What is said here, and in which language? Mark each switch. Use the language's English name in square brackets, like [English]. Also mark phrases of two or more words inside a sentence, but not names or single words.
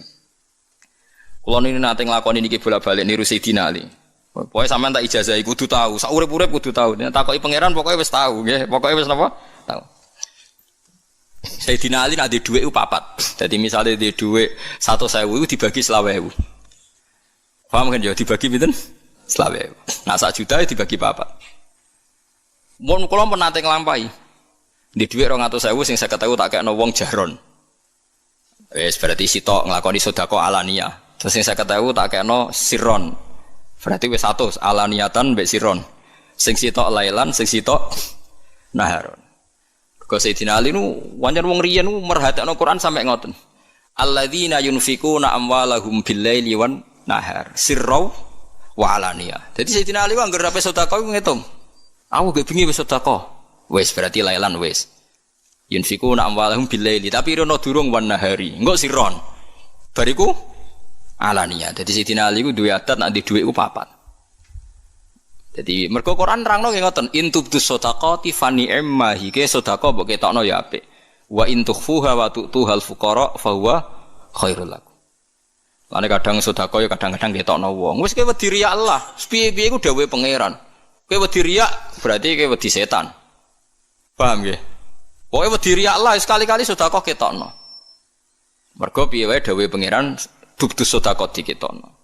[Javanese] Kula niki nate nglakoni niki bolak-balik niru Sayyidina Ali. Pokoke sampean tak ijazahi kudu tahu, sak urip-urip kudu tahu. Nek takoki pangeran pokoke wis tahu nggih, pokoke wis napa? Tahu. Sayyidina Ali nek dhuwit ku papat. Dadi misale di dhuwit 100.000 iku dibagi 20.000. Paham kan ya dibagi pinten? 20.000. Nah 1 juta dibagi papat. Mun kula menate nglampahi. Di dhuwit 200.000 sing 50.000 tak kekno wong jaron. Wis berarti sitok nglakoni sedekah alaniyah. Terus sing 50.000 tak kekno sirron. Berarti wis 100 alaniyatan mbek sirron. Sing sitok lailan, sing sitok naharon. Kok Sayyidina Ali nu wancen wong riyen nu merhatekno Quran sampe ngoten. [Arabic] الذين ينفقون أموالهم بالليل والنهار سرا وعلانية. [Javanese] Jadi Sayyidina Ali ku anggere ape sedekah ngitung. Aku gak bengi wis sedekah. Wis berarti lailan wis. [Arabic] ينفقون أموالهم بالليل [Javanese] tapi rono durung [Arabic] والنهار. [Javanese] Engko sirron. Bariku alaniyah. Jadi Sayyidina Ali ku duwe adat nek di dhuwit ku papat. Jadi mergo Quran nerangno nggih ngoten, [Arabic] إن تبدوا الصدقات فنعما هي [Javanese] ke sedekah mbok ketokno ya apik. [Arabic] وإن تخفوها وتؤتوها الفقراء فهو خير لكم. [Javanese] Lane kadang sedekah ya kadang-kadang ketokno wong. Wis kowe wedi riya Allah, piye-piye ku dawuhe pangeran. Kowe wedi riya berarti kowe wedi setan. Paham nggih? Pokoke wedi riya Allah sekali-kali sedekah ketokno. Mergo piye wae dawuhe pangeran tubtus sedekah diketokno.